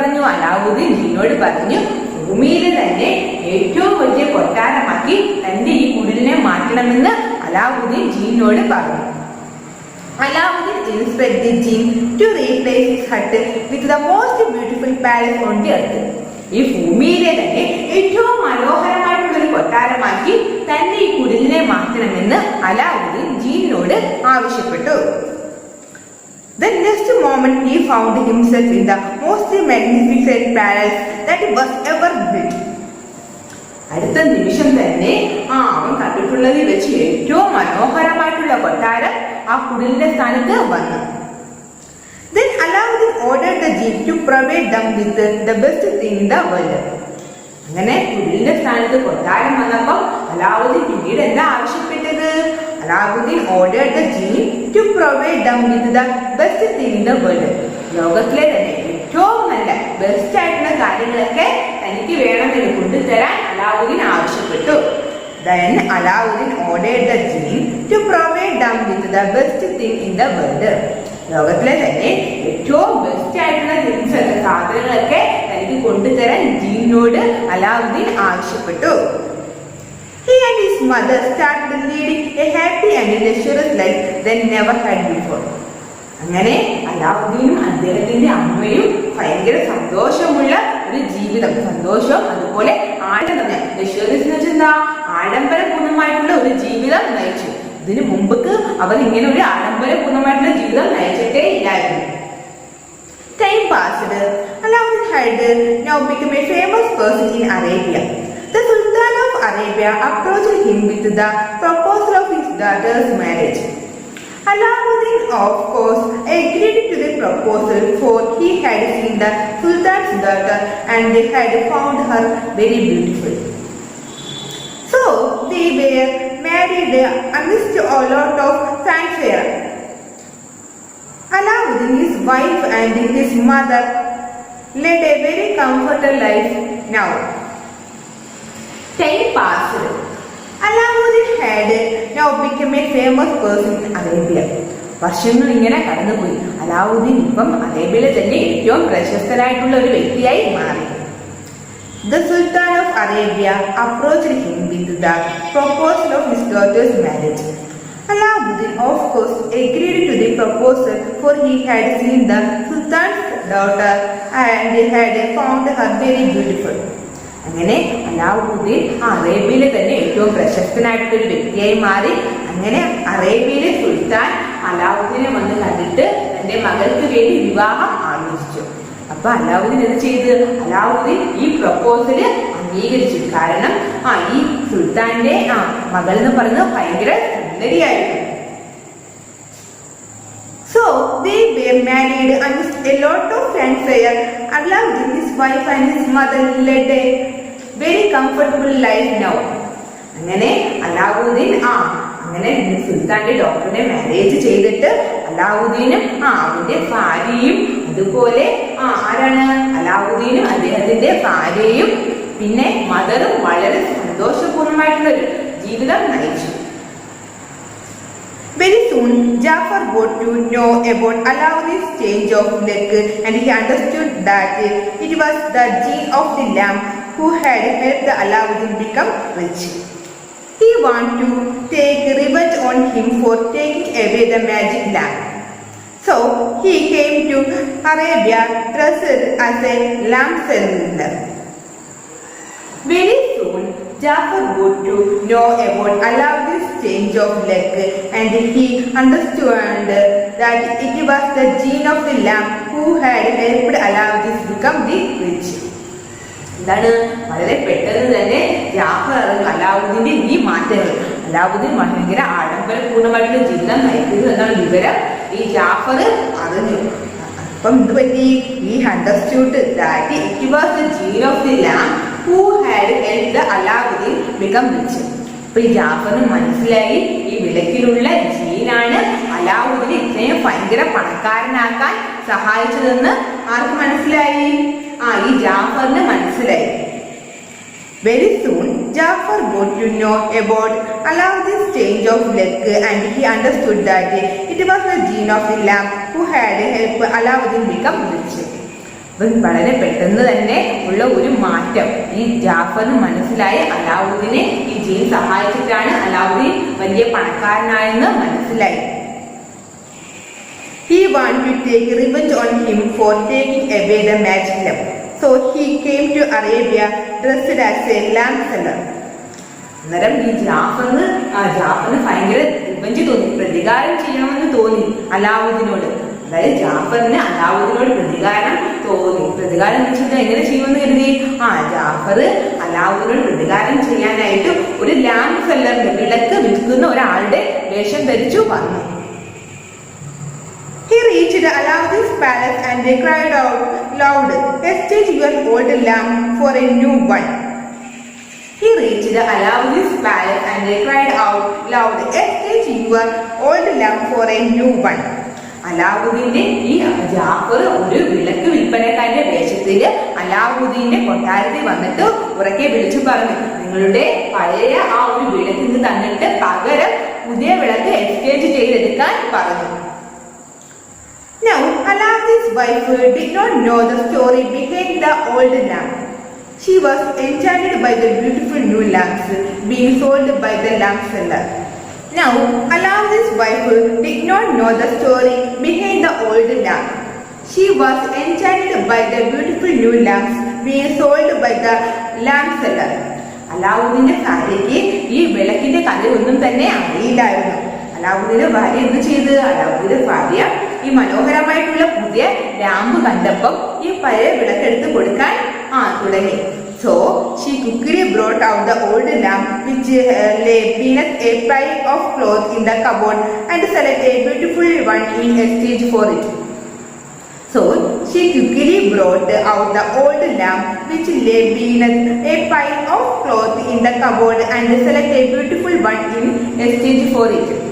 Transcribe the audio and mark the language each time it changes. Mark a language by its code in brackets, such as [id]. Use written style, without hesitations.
[ml] Aladdin ജിന്നോട് പറഞ്ഞു ഭൂമിയിൽ തന്നെ ഏറ്റവും വലിയ കൊട്ടാരമാക്കി തന്റെ ഈ കുടിലിനെ മാറ്റണമെന്ന് അലാവുദ്ദീൻ ജിന്നോട് പറഞ്ഞു. [en] Aladdin instructed the jinn to replace his hut with the most beautiful palace on the earth. [ml] ഈ ഭൂമിയിലെ തന്നെ ഏറ്റവും മനോഹരമായിട്ടുള്ള ഒരു കൊട്ടാരമാക്കി തന്റെ ഈ കുടിലിനെ മാറ്റണമെന്ന് അലാവുദ്ദീൻ ജിന്നോട് ആവശ്യപ്പെട്ടു. [en] The next moment he found himself in the most magnificent palace that was ever built. [ml] അടുത്ത നിമിഷം തന്നെ അവൻ കണ്ടിട്ടുള്ളതിൽ വെച്ച് ഏറ്റവും മനോഹരമായിട്ടുള്ള കൊട്ടാരം ആ കുടിലിന്റെ സ്ഥാനത്ത് വന്നു. [en] Then Aladdin ordered the jinn to provide them with the best thing in the world. [ml] അങ്ങനെ കുടിലിന്റെ സ്ഥാനത്ത് കൊട്ടാരം വന്നപ്പോൾ അലാവുദ്ദീൻ പിന്നീട് എന്താ ആവശ്യപ്പെട്ടത്? [en] Aladdin ordered the jinn to provide them with the best thing in the world. [ml] ലോകത്തിലെ തന്നെ ഏറ്റവും നല്ല ബെസ്റ്റ് ആയിട്ടുള്ള കാര്യങ്ങളൊക്കെ തനിക്ക് വേണമെന്ന് കൊണ്ടുതരാൻ അലാവുദ്ദീൻ ആവശ്യപ്പെട്ടു. [en] Then Aladdin ordered the jinn to provide them with the best thing in the world. [ml] ലോകത്തിലെ തന്നെ ഏറ്റവും ബെസ്റ്റ് ആയിട്ടുള്ള സാധനങ്ങളൊക്കെ തനിക്ക് കൊണ്ടുതരാൻ ജിന്നോട് അലാവുദ്ദീൻ ആവശ്യപ്പെട്ടു. [en] He and his mother started leading a happy and luxurious life they never had before. [ml] അങ്ങനെ അലാവുദ്ദീനും അദ്ദേഹത്തിന്റെ അമ്മയും ഭയങ്കര സന്തോഷമുള്ള ഒരു ജീവിതം, സന്തോഷം അതുപോലെ ലക്ഷറീസ് എന്ന് വെച്ചാൽ എന്താ, ആഡംബരപൂർണ്ണമായിട്ടുള്ള ഒരു ജീവിതം നയിച്ചു. ഇതിനു മുമ്പ് അവർ ഇങ്ങനെ ഒരു ആഡംബരപൂർണ്ണമായിട്ടുള്ള ജീവിതം നയിച്ചിട്ടേ ഇല്ലായിരുന്നു. [en] Time passed. Aladdin had now become a famous person in Arabia. The Sultan of Arabia approached him with the proposal of his daughter's marriage. Aladdin, of course, agreed to the proposal, for he had seen the Sultan's daughter and had found her very beautiful. So they were married amidst a lot of fanfare. Aladdin, his wife and his mother led a very comfortable life now. Time passed. Aladdin had now become a famous person in Arabia. [ml] വർഷങ്ങൾ ഇങ്ങനെ കടന്നുപോയി. അലാവുദ്ദീൻ ഇപ്പം അറേബ്യയിലെ തന്നെ ഏറ്റവും പ്രശസ്തനായിട്ടുള്ള ഒരു വ്യക്തിയായി മാറി. [en] The Sultan of Arabia approached him with the proposal of his daughter's marriage. Aladdin, of course, agreed to the proposal, for he had seen the Sultan's daughter and had found her very beautiful. [ml] അങ്ങനെ അലാവുദ്ദീൻ അറേബ്യയിലെ തന്നെ ഏറ്റവും പ്രശസ്തനായിട്ടുള്ള ഒരു വ്യക്തിയായി മാറി. അങ്ങനെ അറേബ്യയിലെ സുൽത്താൻ അലാവുദ്ദീനെ വന്ന് കണ്ടിട്ട് തന്റെ മകൾക്ക് വേണ്ടി വിവാഹം ആലോചിച്ചു. അപ്പൊ അലാവുദ്ദീൻ എന്ത് ചെയ്ത്? അലാവുദ്ദീൻ ഈ പ്രപ്പോസല് അംഗീകരിച്ചു. കാരണം ഈ സുൽത്താന്റെ മകൾ എന്ന് പറയുന്നത് ഭയങ്കര സുന്ദരിയായിരുന്നു. [en] So they were married amidst a lot of fanfare. Aladdin, his wife and his mother led a very comfortable life now. [ml] അങ്ങനെ അലാവുദ്ദീൻ അങ്ങനെ സുൽത്താന്റെ ഡോക്ടറിനെ മാരേജ് ചെയ്തിട്ട് അലാവുദ്ദീനും അവന്റെ ഭാര്യയും അതുപോലെ ആരാണ് അലാവുദ്ദീനും അദ്ദേഹത്തിന്റെ ഭാര്യയും പിന്നെ മദറും വളരെ സന്തോഷപൂർണ്ണമായിട്ടുള്ള ഒരു ജീവിതം നയിച്ചു. [en] Very soon, Jafar got to know about Aladdin's change of luck, and he understood that it was the jinn of the lamp who had helped Aladdin become rich. He wanted to take revenge on him for taking away the magic lamp. So he came to Arabia dressed as a lamp seller. Very soon, Jafar got to know about Aladdin's change of luck, and he understood that it was the jinn of the lamp who had helped Aladdin become the rich. [ml] എന്താണ്, വളരെ പെട്ടെന്ന് തന്നെ ജാഫർ അറിഞ്ഞു അലാവുദ്ദീന്റെ ഈ മാറ്റങ്ങൾ. അലാവുദ്ദീൻ ഭയങ്കര ആഡംബരപൂർണ്ണമായിട്ടുള്ള ജീവിതം നയിക്കുന്നു എന്നാണ് വിവരം ഈ ജാഫർ അറിഞ്ഞു. അപ്പം എന്ത് പറ്റി? [en] ഈ understood that it was the genie of the lamp who had helped the Alauddin become rich. [ml] അപ്പൊ ഈ ജാഫറിന് മനസ്സിലായി ഈ വിളക്കിലുള്ള ജീനാണ് അലാവുദ്ദീനെ ഇത്രയും ഭയങ്കര പണക്കാരനാക്കാൻ സഹായിച്ചതെന്ന്. ആർക്ക് മനസ്സിലായി? ഈ ജാഫറിന് മനസ്സിലായി. [en] Very soon, Jafar got to know about Alauddin's change of luck and he understood that it was the gene of the lamp who had helped Alauddin become rich. [ml] വളരെ പെട്ടെന്ന് തന്നെ ഉള്ള ഒരു മാറ്റം ഈ ജാഫറിന് മനസ്സിലായി. അലാവുദ്ദീനെ ഈ ജീൻ സഹായിച്ചിട്ടാണ് അലാവുദ്ദീൻ വലിയ പണക്കാരനായെന്ന് മനസ്സിലായി. [en] He wanted to take revenge on him for taking away the magic lamp. So he came to Arabia dressed as a lamp seller. [ml] അന്നേരം ഈ ജാഫറിന് ഭയങ്കര റിവഞ്ച് തോന്നി, പ്രതികാരം ചെയ്യണമെന്ന് തോന്നി അലാവുദ്ദീനോട്. അതായത് ജാഫറിന് അലാവുദ്ദീനോട് പ്രതികാരം തോന്നി. പ്രതികാരം എന്ന് വെച്ചാൽ എങ്ങനെ ചെയ്യുമെന്ന് കരുതി? ജാഫർ അലാവുദ്ദീനോട് പ്രതികാരം ചെയ്യാനായിട്ട് ഒരു ലാമ്പ് സെല്ലറിന്റെ വിളക്ക് വിൽക്കുന്ന ഒരാളുടെ വേഷം ധരിച്ചു വന്നു. [en] He reached Alauddin's palace and they cried out loud, "Exchange your old lamp for a new one." He reached Alauddin's palace and they cried out loud, "Exchange your old lamp for a new one." [ml] അലാവുദ്ദീന്റെ ഈ ജാഫർ ഒരു വിളക്ക് വിൽപ്പനക്കാരന്റെ വേഷത്തില് അലാവുദ്ദീന്റെ കൊട്ടാരത്തിൽ വന്നിട്ട് ഉറക്കെ വിളിച്ചു പറഞ്ഞു, നിങ്ങളുടെ പഴയ ആ ഒരു വിളക്കിന് തന്നിട്ട് പകരം പുതിയ വിളക്ക് എക്സ്ചേഞ്ച് ചെയ്തെടുക്കാൻ പറഞ്ഞു. [en] Now, Alauddin's wife did not know the story behind the old lamp. She was enchanted by the beautiful new lamps being sold by the lamp seller. Now, Alauddin's wife did not know the story behind the old lamp. She was enchanted by the beautiful new lamps being sold by the lamp seller. [ml] അലാവുദ്ദീന്റെ ഭാര്യയ്ക്ക് ഈ വിളക്കിന്റെ കഥയൊന്നും തന്നെ അറിയില്ലായിരുന്നു. അലാവുദ്ദീന്റെ ഭാര്യ എന്ത് ചെയ്ത്? അലാവുദ്ദീന്റെ ഭാര്യ ഈ മനോഹരമായിട്ടുള്ള പുതിയ ലാമ്പ് കണ്ടപ്പം ഈ പഴയ വിളക്കെടുത്ത് കൊടുക്കാൻ തുടങ്ങി. [en] So she quickly brought out the old lamp which lay beneath a pile of cloth in the cupboard and selected a beautiful one in exchange for it. So she quickly brought out the old lamp which lay beneath a pile of cloth in the cupboard and selected a beautiful one in exchange for it.